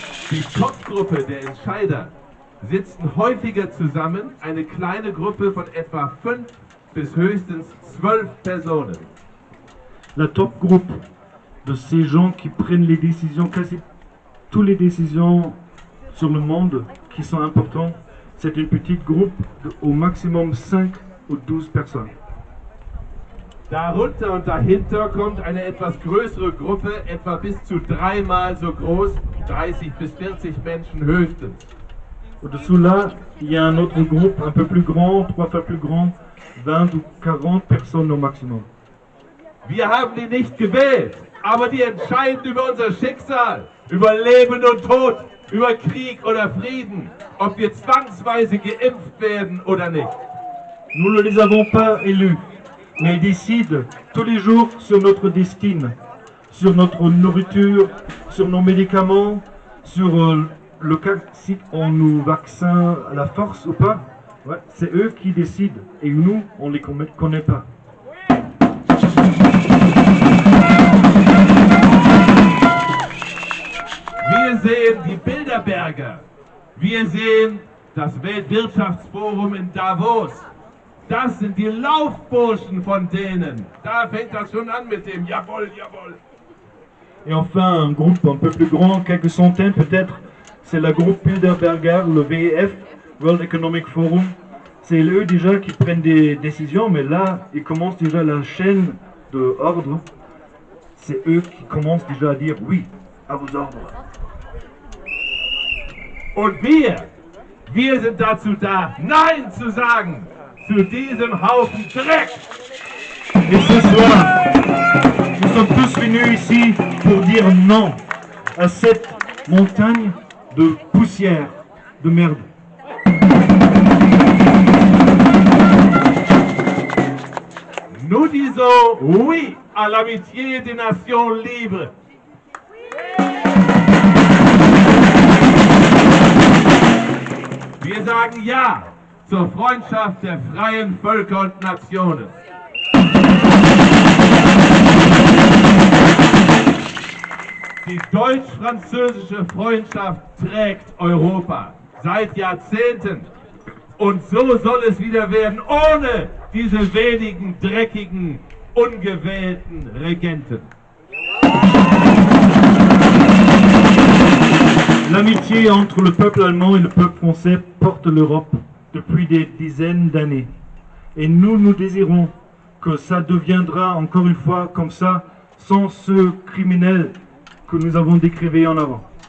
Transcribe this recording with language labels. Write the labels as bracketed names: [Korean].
[German] Die Topgruppe der Entscheider sitzen häufiger zusammen, eine kleine Gruppe von etwa 5 bis höchstens 12 Personen. [French] La top groupe de ces gens qui prennent les décisions, quasi toutes les décisions sur le monde qui sont importantes, c'est une petite groupe de au maximum 5 ou 12 personnes. [German] Darunter und dahinter kommt eine etwas größere Gruppe, etwa bis zu 3-mal so groß, 30 bis 40 Menschen höchstens. [French] Au-dessous là, il y a un autre groupe un peu plus grand, 3 fois plus grand, 20 ou 40 personnes au maximum. [German] Wir haben die nicht gewählt, aber die entscheiden über unser Schicksal, über Leben und Tod, über Krieg oder Frieden, ob wir zwangsweise geimpft werden oder nicht. [French] Nous ne les avons pas élus, mais ils décident tous les jours sur notre destin, sur notre nourriture, sur nos médicaments, sur le cas si on nous vaccine à la force ou pas. Ouais, c'est eux qui décident et nous, on ne les connaît pas. [German] Wir sehen die Bilderberger, wir sehen das Weltwirtschaftsforum in Davos. Das sind die Laufburschen von denen. Da fängt das schon an mit dem Jawohl, jawohl. [French] Et enfin, un groupe un peu plus grand, quelques centaines peut-être, c'est le groupe Bilderberger, le WEF, World Economic Forum. C'est eux déjà qui prennent des décisions, mais là, ils commencent déjà la chaîne de ordre. C'est eux qui commencent déjà à dire oui, à vos ordres. [German] Und wir sind dazu da, Nein zu sagen zu diesem Haufen Dreck. [French] Et ce soir, nous sommes tous venus ici pour dire non à cette montagne de poussière, de merde. Nous disons oui à l'amitié des nations libres. [German] Wir sagen Ja zur Freundschaft der freien Völker und Nationen. Die deutsch-französische Freundschaft trägt Europa seit Jahrzehnten. Und so soll es wieder werden, ohne diese wenigen dreckigen, ungewählten Regenten. [French] L'amitié entre le peuple allemand et le peuple français porte l'Europe depuis des dizaines d'années. Et nous désirons que ça deviendra encore une fois comme ça, sans ce criminel que nous avons décrivé en avant.